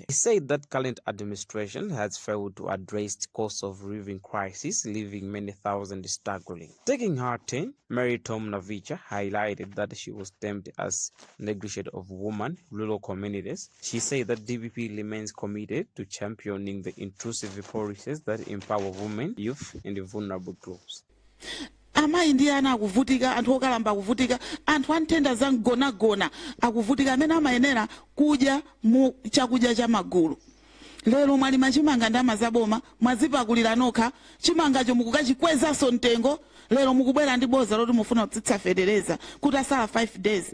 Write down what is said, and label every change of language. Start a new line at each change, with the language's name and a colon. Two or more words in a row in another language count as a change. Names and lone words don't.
English: He said that current administration has failed to address the cost of living crisis, leaving many thousands struggling. Taking her turn, Mary Tom Navicha highlighted that she was termed as negligent of women, rural communities. She said that DPP remains committed to championing the intrusive policies that empower women, youth, and the vulnerable groups.
Nyanja: Amayi ndi ana akuvutika, anthu okalamba akuvutika, anthu antenda zangona akuvutika amene amayenera kudya mu chakudya cha magulu. Lero mwalima chimanga ndama zaboma, mwazipakulira nokha, chimangacho mukukachikwezaso mtengo, lero mukubwera ndi boza loti mufuna kutsitsa federeza, kuti asala 5 days.